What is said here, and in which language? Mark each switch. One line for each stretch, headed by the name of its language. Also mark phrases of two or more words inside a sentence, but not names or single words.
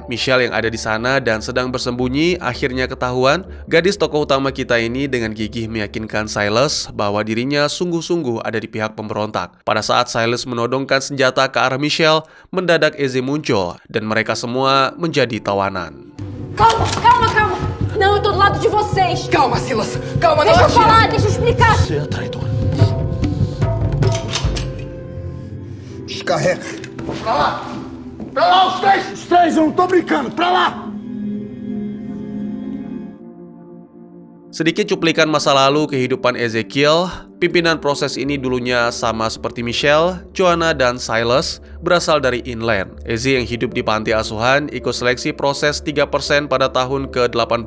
Indonesian: Michelle yang ada di sana dan sedang bersembunyi akhirnya ketahuan. Gadis tokoh utama kita ini dengan gigih meyakinkan Silas bahwa dirinya sungguh-sungguh ada di pihak pemberontak. Pada saat Silas menodongkan senjata ke arah Michelle, mendadak Eze muncul dan mereka semua menjadi tawanan.
Portuguese: Calma, calma, calma. Não, eu tô do lado de vocês. Calma, Silas. Calma, não Deixa eu atira. falar, deixa eu explicar. Você é traidor. Descarrega. Pra lá. Pra lá, os três. Os três, eu não tô brincando. Pra lá.
Indonesian: Sedikit cuplikan masa lalu kehidupan Ezekiel. Pimpinan proses ini dulunya sama seperti Michelle, Joanna, dan Silas, berasal dari Inland. Eze yang hidup di panti asuhan ikut seleksi proses 3% pada tahun ke-80.